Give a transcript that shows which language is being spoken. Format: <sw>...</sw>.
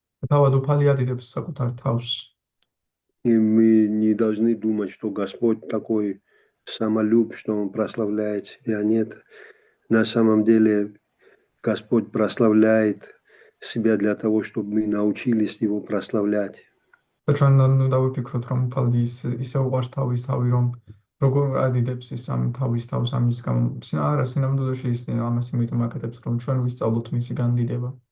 <ka>თავად უფალი ადიდებს საკუთარ თავს.</ka> <ru>И мы не должны думать, что Господь такой самолюб, что Он прославляет себя. Нет. На самом деле Господь прославляет себя для того, чтобы мы научились Его прославлять.</ru> <ka>და ჩვენ ნუ დავიფიქროთ, რომ უფალი ისე უყვარს თავის თავი, რომ როგორ ადიდებს ის ამ თავის თავს ამის გამო. არა, სინამდვილეში ის ამას იმიტომ აკეთებს, რომ ჩვენ ვისწავლოთ მისი განდიდება.</ka>